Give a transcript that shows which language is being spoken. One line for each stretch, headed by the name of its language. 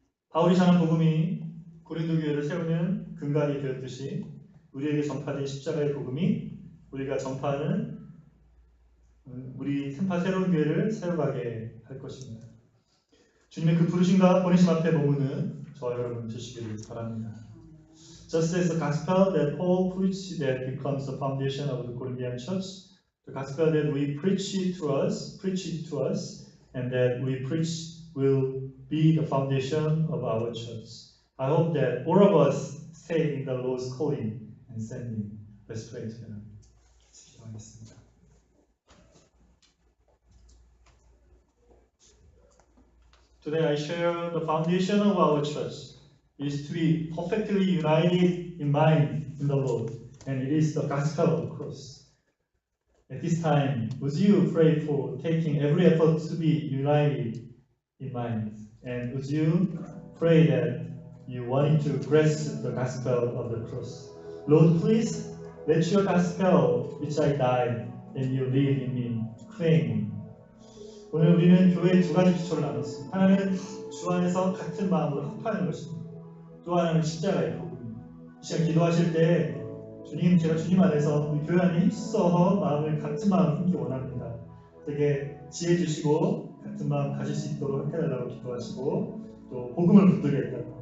Korean: 바울이 전한 복음이 고린도 교회를 세우는 근간이 되었듯이 우리에게 전파된 십자가의 복음이 우리가 전파하는 우리 센파 새로운 교회를 세워가게 할 것입니다. 주님의 그 부르심과 보내심 앞에 머무는 저와 여러분 되시기를 바랍니다.
English: Just as the gospel that Paul preached that becomes the foundation of the Corinthian church, the gospel that we preach to us, and that we preach will be the foundation of our church. I hope that all of us stay in the Lord's calling and sending. Let's pray together.
Korean: 기도하겠습니다.
English: Today I share the foundation of our church is to be perfectly united in mind in the Lord, and it is the gospel of the cross. At this time, would you pray for taking every effort to be united in mind, and would you pray that you want to grasp the gospel of the cross? Lord, please let your gospel, which I died and you live in me, claim me.
Korean: 오늘 우리는 교회의 두 가지 기초를 나눴습니다. 하나는 주 안에서 같은 마음으로 합하는 것입니다. 또 하나는 십자가의 복음입니다. 이 시간 기도하실 때 주님, 제가 주님 안에서 우리 교회 안에 힘써 마음을 같은 마음 품기 원합니다. 되게 지혜 주시고 같은 마음 가질 수 있도록 해달라고 기도하시고, 또 복음을 붙들겠다.